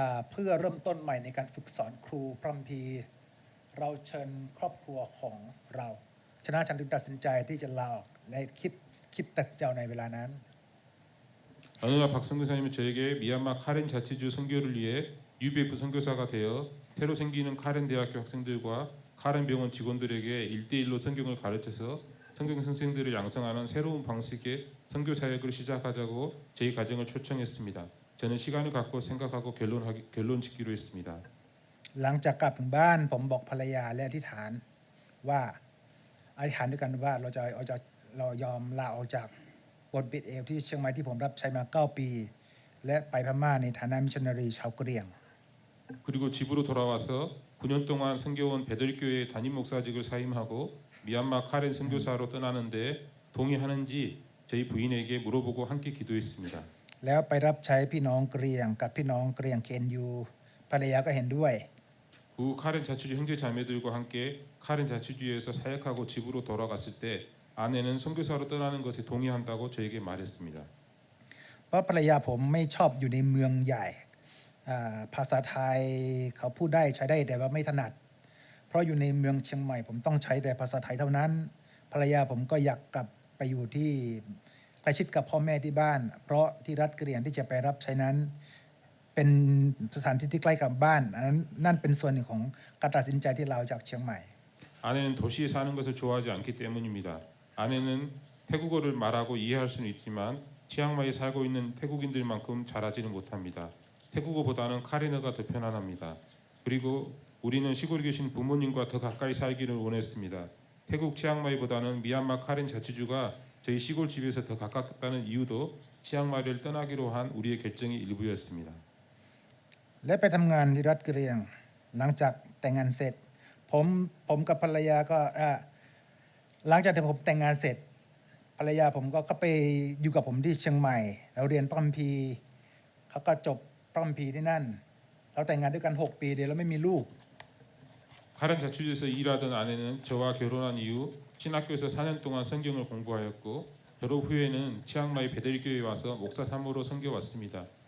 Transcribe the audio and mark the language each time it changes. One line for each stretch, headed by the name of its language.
Thai: เพื่อเริ่มต้นใหม่ในการฝึกสอนครูพระคัมภีร์เราเชิญครอบครัวของเราฉะนั้นฉันจึงตัดสินใจที่จะลาออกในคิดตัดเจ้าในเวลานั้น
Korean: 어느 날 박성 교사님은 저에게 미얀마 카렌 자치주 선교를 위해 UBF 선교사가 되어 새로 생기는 카렌 대학교 학생들과 카렌 병원 직원들에게 1대1로 성경을 가르쳐서 성경 선생들을 양성하는 새로운 방식의 선교 사역을 시작하자고 저희 가정을 초청했습니다. 저는 시간을 갖고 생각하고 결론 짓기로 했습니다.
Thai: หลังจากกลับถึงบ้านผมบอกภรรยาและอธิษฐานว่า อธิษฐานด้วยกันว่าเรายอมลาออกจากบทบิดเอลที่เชียงใหม่ที่ผมรับใช้มา9 ปี และไปพม่าในฐานะมิชชันนารีชาวกะเหรี่ยง
Korean: 그리고 집으로 돌아와서 9년 동안 섬겨온 베들교회 담임 목사직을 사임하고 미얀마 카렌 선교사로 떠나는데 동의하는지 저희 부인에게 물어보고 함께 기도했습니다.
Thai: แล้วไปรับใช้พี่น้องกะเหรี่ยงกับพี่น้องกะเหรี่ยงเคนยูภรรยาก็เห็นด้วย
Korean: 후 카렌 자치주 형제 자매들과 함께 카렌 자치주에서 사역하고 집으로 돌아갔을 때 아내는 선교사로 떠나는 것에 동의한다고 저에게 말했습니다.
Thai: เพราะภรรยาผมไม่ชอบอยู่ในเมืองใหญ่ภาษาไทยเขาพูดได้ใช้ได้แต่ว่าไม่ถนัด เพราะอยู่ในเมืองเชียงใหม่ผมต้องใช้แต่ภาษาไทยเท่านั้น ภรรยาผมก็อยากกลับไปอยู่ที่ใกล้ชิดกับพ่อแม่ที่บ้าน เพราะที่รัฐกะเหรี่ยงที่จะไปรับใช้นั้นเป็นสถานที่ที่ใกล้กับบ้านนั่นเป็นส่วนหนึ่งของการตัดสินใจที่เราจากเชียงใหม่
Korean: 아내는 도시에 사는 것을 좋아하지 않기 때문입니다. 아내는 태국어를 말하고 이해할 수는 있지만 치앙마이에 살고 있는 태국인들만큼 잘하지는 못합니다. 태국어보다는 카렌어가 더 편안합니다. 그리고 우리는 시골에 계신 부모님과 더 가까이 살기를 원했습니다. 태국 치앙마이보다는 미얀마 카렌 자치주가 저희 시골 집에서 더 가깝다는 이유도 치앙마이를 떠나기로 한 우리의 결정의 일부였습니다.
Thai: และไปทำงานที่รัฐกะเหรี่ยงหลังจากแต่งงานเสร็จผมกับภรรยาก็หลังจากที่ผมแต่งงานเสร็จภรรยาผมก็ไปอยู่กับผมที่เชียงใหม่เราเรียนพระคัมภีร์เขาก็จบพระคัมภีร์ที่นั่นเราแต่งงานด้วยกัน6 ปีเดียวแล้วไม่มีลูก
Korean: 카렌 자치주에서 일하던 아내는 저와 결혼한 이후 신학교에서 4년 동안 성경을 공부하였고 결혼 후에는 치앙마이 베델교회에 와서 목사 사모로 섬겨왔습니다.